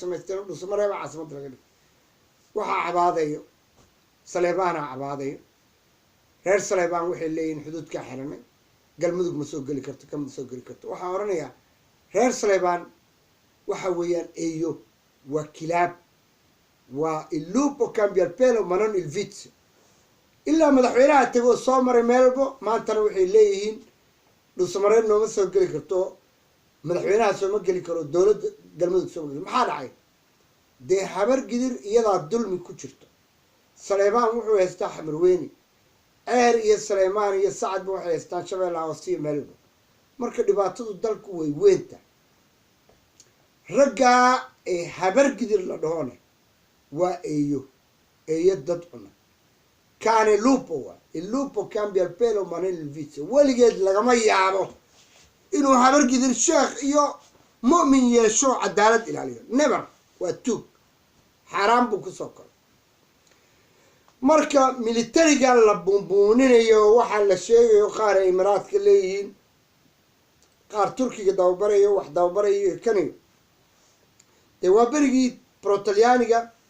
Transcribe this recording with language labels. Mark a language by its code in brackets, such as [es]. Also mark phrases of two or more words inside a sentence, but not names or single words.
[so] samaysteen oo dhusmareeba caasimada laga dhigay waxaa cabaadayo saleebaana cabaadayo reer saleebaan waxay leeyihiin xuduudkaa xiranay galmudug ma soo geli karto kama soo geli karto waxaan oranayaa reer saleebaan waxa weeyaan eeyo waa kilaab waa [it] il lupo cambia il pelo ma non il vizio [so] ilaa madaxweynaha tegoo soo maray meel walbo maantana waxay leeyihiin dhusmareed nooma soo geli karto madaxweynaha sooma geli karo dowladda galmudug sooma geli maxaa dhacay dee habar gidir iyadaa dulmi ku jirto saleebaan wuxuu haystaa xamarweyne ceer iyo saleymaan iyo sacadba waxay haystaan shabeellaha hoose iyo meelba marka dhibaatadu dalku way weynta raggaa ee habar gidir la dhahone waa eeyo dad cuna kaane lupo waa [it] il lupo cambia il pelo ma non il vizio [so] weligeed lagama yaabo inuu habar gidir sheekh iyo mu'min yeesho cadaalad ilaaliyo never waa tuug xaaraan buu kusoo koray marka militarigan la buunbuuninayo waxaa la sheegayo qaar ay imaraadka leeyihiin qaar turkiga dababarayo wax dababarayo kaniyo dee waa berigii brotalyaaniga